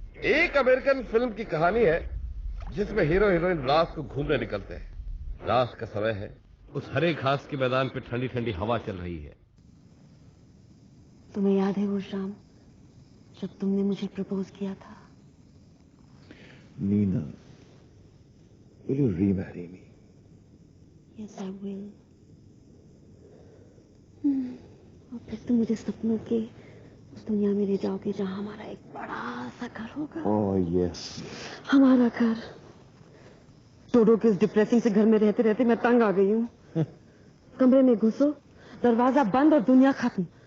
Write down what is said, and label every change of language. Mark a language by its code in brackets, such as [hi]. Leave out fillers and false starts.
[hi] एक American film की कहानी है जिसमें हीरो हीरोइन रात को घूमने निकलते हैं। रात का समय है, उस हरे घास के मैदान पे ठंडी ठंडी हवा चल रही है। तुम्हें याद है वो शाम जब तुमने मुझे प्रपोज किया था? [en] Nina, will you remarry me? Yes, I will. [hi] और फिर तुम मुझे सपनों के उस दुनिया में ले जाओगे जहां हमारा एक बड़ा सा घर होगा। [en] Oh yes. [hi] हमारा घर। टोडो के इस डिप्रेसिंग से घर में रहते रहते मैं तंग आ गई हूँ। कमरे में घुसो, दरवाजा बंद और दुनिया खत्म।